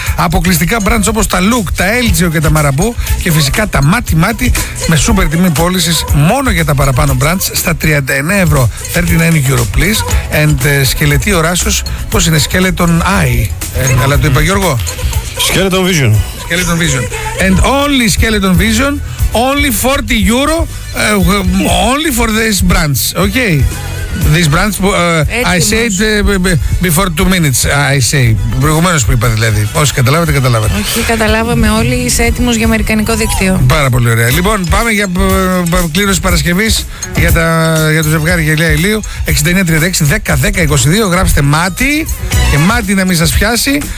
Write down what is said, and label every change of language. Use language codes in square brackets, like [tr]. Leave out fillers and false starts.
[el] Αποκλειστικά brands όπως τα Look, τα Elgio και τα Marabou και φυσικά τα Μάτι Μάτι με σούπερ τιμή πώλησης μόνο για τα παραπάνω brands στα 39 ευρώ. [en] 39 euro please. And [el] σκελετή οράσεως, πώς είναι, [en] Skeleton Eye. [el] Αλλά το είπα Γιώργο. [en] Skeleton Vision. Skeleton Vision. And only Skeleton Vision, only 40 euro, only for this brands, okay? This brands, I said before 2 minutes, I say. [el] Προηγουμένως που είπα δηλαδή. Όσοι καταλάβατε, καταλάβατε. Όχι, καταλάβαμε όλοι, είσαι έτοιμος για αμερικανικό δίκτυο. Πάρα πολύ ωραία. Λοιπόν, πάμε για κλήρωση Παρασκευής για το ζευγάρι γυαλιά ηλίου. 6936-10-10-22, γράψτε Μάτι. Και Μάτι να μην σας πιάσει.